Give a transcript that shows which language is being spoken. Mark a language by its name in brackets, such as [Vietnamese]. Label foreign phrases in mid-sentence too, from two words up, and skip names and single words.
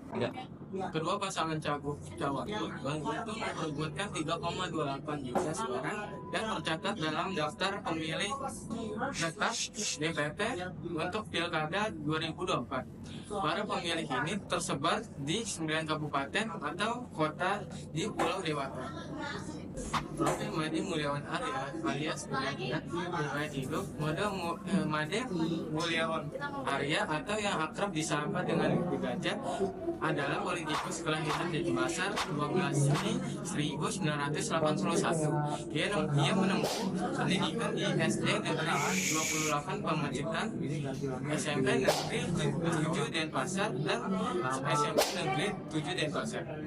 [Indonesian] Kedua pasangan cagup cawagup itu memperebutkan 3,28 juta suara yang tercatat dalam daftar pemilih tetap DPP untuk Pilkada 2024. Para pemilih ini tersebar di 9 kabupaten atau kota di Pulau Dewata. Profil Made Mulyawan Arya alias riwayat hidup Made Mulyawan Arya atau yang akrab disapa dengan Gajah adalah politikus kelahiran Denpasar 12 Juni 1981. Dia menempuh pendidikan di SD Negeri 28 Pamacitan, SMP Negeri 7 Denpasar dan SMP Negeri 7 Denpasar.